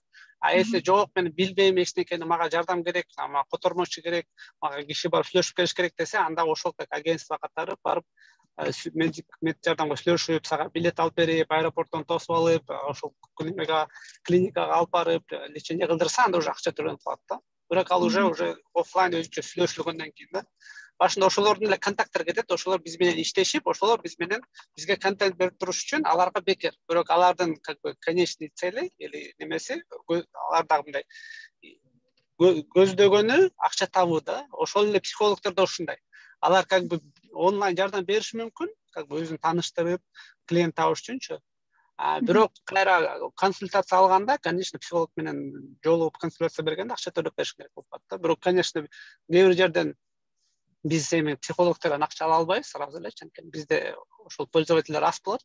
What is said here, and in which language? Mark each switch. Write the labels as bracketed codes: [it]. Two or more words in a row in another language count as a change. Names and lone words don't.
[ky] Если жок, мен билбейм эчтекени, мага жардам керек, мага котормочу керек, мага киши барып сүйлөшүп келиш керек десе, анда ошол агентство катары барып мед жардамга сүйлөшүп, сага билет алып берип, аэропорттон тосуп алып, ошол клиникага алып барып, лечение кылдырса, анда уже акча төлөнүп калат да. Бирок ал уже офлайн өзүнчө сүйлөшүлгөндөн кийин да. Башында ошолордун эле контакттары кетет, ошолор биз менен иштешип, ошолор бизге контент берип туруш үчүн аларга бекер. Бирок алардын [ru] как бы конечный цели или [ky] немеси аларда мындай көздөгөнү акча табуу да. Ошол эле психологдор да ушундай. Алар [ru] как бы [ky] онлайн жардам бериши мүмкүн, [ru] как бы [ky] өзүн тааныштырып, клиент табыш үчүнчү. Бирок кайра консультация алганда, конечно, психолог менен жолугуп консультация бергенде акча төлөп бериш керек болуп калат да. Бирок, конечно, кээ бир жерден биз эми психологдордон акча ала албайбыз, сразу эле, анткени бизде ошол пользовательдер аз болот.